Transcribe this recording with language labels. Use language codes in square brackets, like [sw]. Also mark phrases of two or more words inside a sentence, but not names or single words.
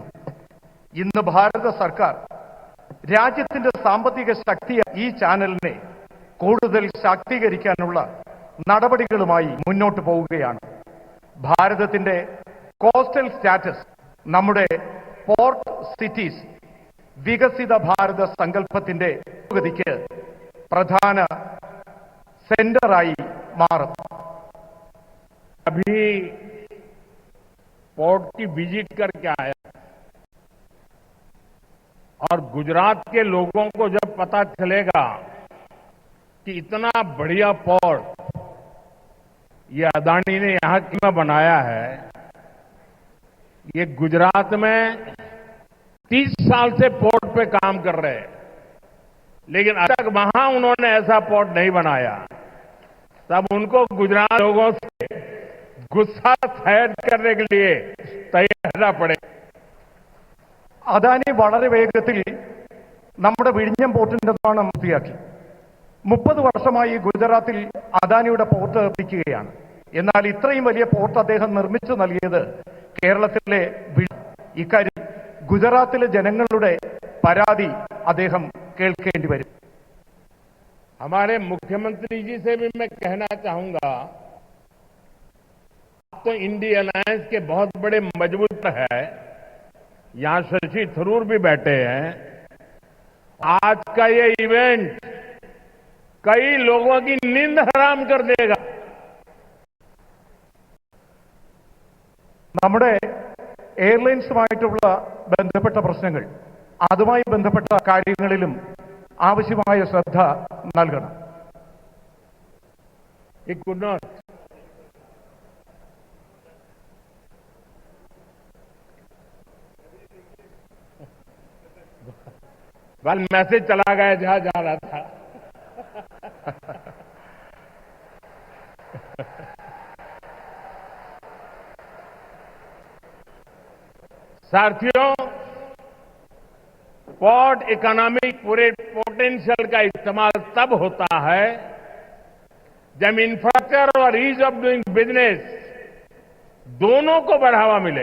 [ml] ഇന്ന് ഭാരത സർക്കാർ രാജ്യത്തിന്റെ സാമ്പത്തിക ശക്തി ഈ ചാനലിനെ കൂടുതൽ ശാക്തീകരിക്കാനുള്ള നടപടികളുമായി മുന്നോട്ട് പോവുകയാണ്. ഭാരതത്തിന്റെ [en] coastal status [ml] നമ്മുടെ [en] port cities [ml] വികസിത ഭാരത സങ്കല്പത്തിന്റെ പുരോഗതിക്ക് പ്രധാന സെന്ററായി മാറും. [hi] अभी पोर्ट की विजिट करके आया और गुजरात के लोगों को जब पता चलेगा कि इतना बढ़िया पोर्ट ये अदानी ने यहां क्यों बनाया है। ये गुजरात में 30 साल से पोर्ट पे काम कर रहे हैं, लेकिन अब तक वहां उन्होंने ऐसा पोर्ट नहीं बनाया। तब उनको गुजरात लोगों से गुस्सा शायद करने के लिए तैयार रहना पड़े। [ml] അദാനി വളരെ വേഗത്തിൽ നമ്മുടെ വിഴിഞ്ഞം പോർട്ടിന്റെ നിർമ്മാണം പൂർത്തിയാക്കി. 30 വർഷമായി ഗുജറാത്തിൽ അദാനിയുടെ പോർട്ട് എത്തിക്കുകയാണ്. എന്നാൽ ഇത്രയും വലിയ പോർട്ട് അദ്ദേഹം നിർമ്മിച്ചു നൽകിയത് കേരളത്തിലെ ഇക്കാര്യം ഗുജറാത്തിലെ ജനങ്ങളുടെ പരാതി അദ്ദേഹം കേൾക്കേണ്ടി വരും. [hi] हमारे मुख्यमंत्री जी से भी मैं कहना चाहूंगा, आप तो इंडिया अलायंस के बहुत बड़े मजबूत है। यहां शशि थरूर भी बैठे हैं। आज का ये इवेंट कई लोगों की नींद हराम कर देगा। [ml] നമ്മുടെ എയർലൈൻസുമായിട്ടുള്ള ബന്ധപ്പെട്ട പ്രശ്നങ്ങൾ, അതുമായി ബന്ധപ്പെട്ട കാര്യങ്ങളിലും ആവശ്യമായ ശ്രദ്ധ നൽകണം. [hi] कल मैसेज चला गया जहां जा रहा था। साथियों, [en] port economic [hi] पूरे पोटेंशियल का इस्तेमाल तब होता है जब इंफ्रास्ट्रक्चर और [en] ease of doing business [hi] दोनों को बढ़ावा मिले।